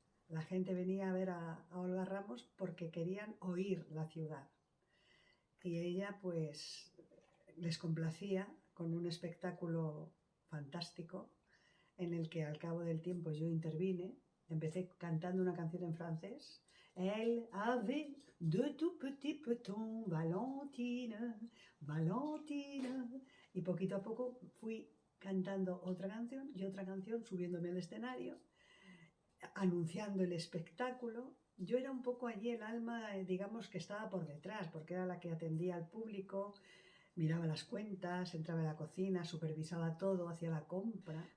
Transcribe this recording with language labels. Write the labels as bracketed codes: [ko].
[es] La gente venía a ver a Olga Ramos porque querían oír la ciudad. Y ella, pues, les complacía con un espectáculo fantástico en el que al cabo del tiempo yo intervine. Empecé cantando una canción en francés. [fr] Elle avait de tout petits petons, Valentine, Valentine. [es] Y poquito a poco fui cantando otra canción y otra canción, subiéndome al escenario, anunciando el espectáculo. Yo era un poco allí el alma, digamos, que estaba por detrás, porque era la que atendía al público, miraba las cuentas, entraba a la cocina, supervisaba todo, hacía la compra.